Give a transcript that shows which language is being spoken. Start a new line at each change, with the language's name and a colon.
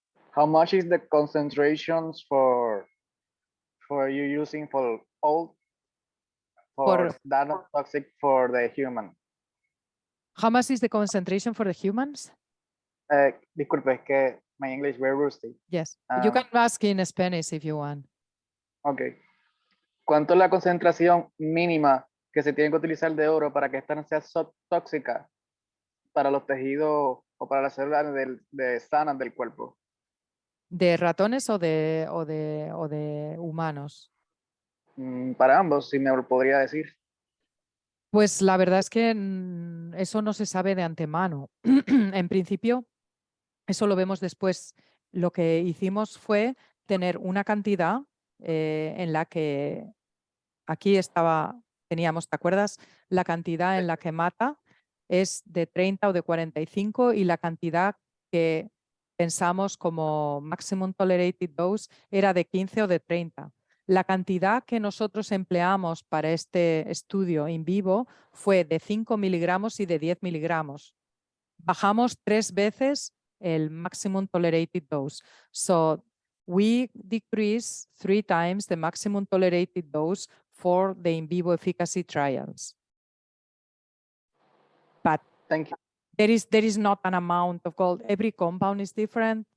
English: How much is the concentrations for you using for all that not toxic for the human? How much is the concentration for the humans?
Spanish: Disculpe, es que
English: my English very rusty. Yes, you can ask in Spanish if you want. Okay.
Spanish: ¿Cuánto es la concentración mínima que se tiene que utilizar de oro para que esta no sea tóxica para los tejidos o para las células sanas del cuerpo? ¿De ratones o de humanos? Para ambos, si me lo podría decir. Pues la verdad es que eso no se sabe de antemano. En principio, eso lo vemos después. Lo que hicimos fue tener una cantidad en la que aquí teníamos, ¿te acuerdas? La cantidad en la que mata es de 30 o de 45, y la cantidad que pensamos como maximum tolerated dose era de 15 o de 30. La cantidad que nosotros empleamos para este estudio in vivo fue de 5 miligramos y de 10 miligramos. Bajamos 3 veces el maximum tolerated dose.
English: So we decrease 3 times the maximum tolerated dose for the in vivo efficacy trials. But Thank you. there is not an amount of gold. Every compound is different.